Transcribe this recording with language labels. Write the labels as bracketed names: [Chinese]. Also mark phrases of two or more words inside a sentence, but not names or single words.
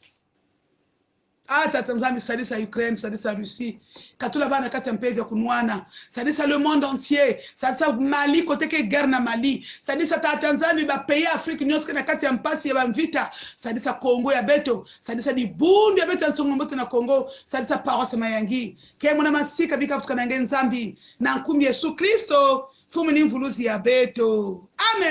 [Kituba (Democratic Republic of Congo)] tata nzambi sadisa Ukraine sadisa Russie katula bana kati ya mpevi ya kunwana sadisa [French] le monde entier [Kituba (Democratic Republic of Congo)] sadisa Mali kote ke guerre na Mali sadisa tata nzambi ba pays Afrique nyonso na kati ya mpasi ya bamvita sadisa Congo ya beto sadisa di bundu ya beto nsongombote na Congo sadisa paroisse mayangi ke mona masika bika futuka na nzambi na nkumbi Yesu Kristo fumini mvuluzi ya beto amen